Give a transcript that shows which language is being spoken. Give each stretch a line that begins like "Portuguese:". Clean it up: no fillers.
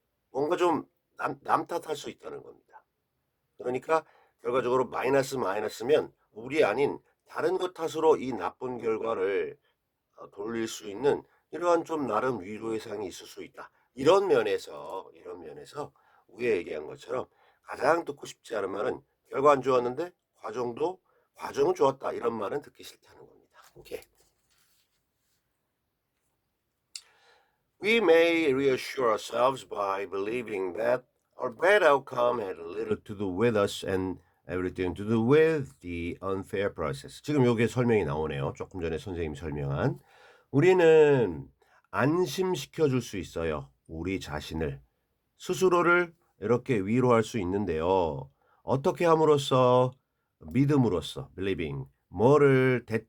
Korean: 뭔가 좀 남 탓할 수 있다는 겁니다. 그러니까 결과적으로 마이너스 마이너스면 우리 아닌 다른 것 탓으로 이 나쁜 결과를 돌릴 수 있는 이러한 좀 나름 위로의 상이 있을 수 있다. 이런 면에서 위에 얘기한 것처럼 가장 듣고 싶지 않은 말은 결과 안 좋았는데 과정은 좋았다. 이런 말은 듣기 싫다는 겁니다. 오케이.
English: We may reassure ourselves by believing that our bad outcome had little to do with us and everything to do with the unfair process.
Korean: 지금 요게 설명이 나오네요. 조금 전에 선생님이 설명한. 우리는 안심시켜 줄 수 있어요. 우리 자신을. 스스로를 이렇게 위로할 수 있는데요. 어떻게 함으로써? 믿음으로써. believing. 뭐를?